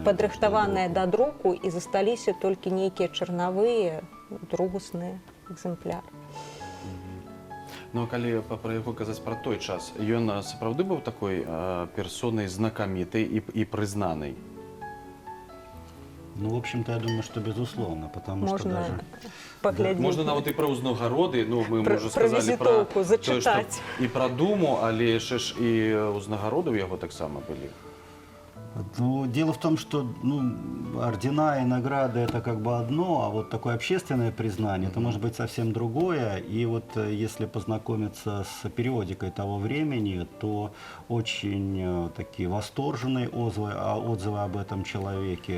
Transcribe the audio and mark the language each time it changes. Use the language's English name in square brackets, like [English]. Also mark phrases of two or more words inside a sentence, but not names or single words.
[Belarusian] падрыхтаваныя да друку, і засталіся толькі нейкія чарнавыя другасныя экземпляры. Ну, а калі пра яго казаць пра той час, ён сапраўды быў такой персонай знакамітай і прызнанай? [Russian] Ну, в общем-то, я думаю, что безусловно, потому что [Belarusian] Можна даже... паглядзець. Можна нават і пра ўзнагароды, ну, мы Пра- ўжо пра сказалі пра візітоўку зачытаць. і пра думу, але яшчэ ж і ўзнагароды ў яго таксама былі. [Russian] Ну, дело в том, что ордена и награды это как бы одно, а вот такое общественное признание это может быть совсем другое. И вот если познакомиться с периодикой того времени, то очень такие восторженные отзывы об этом человеке.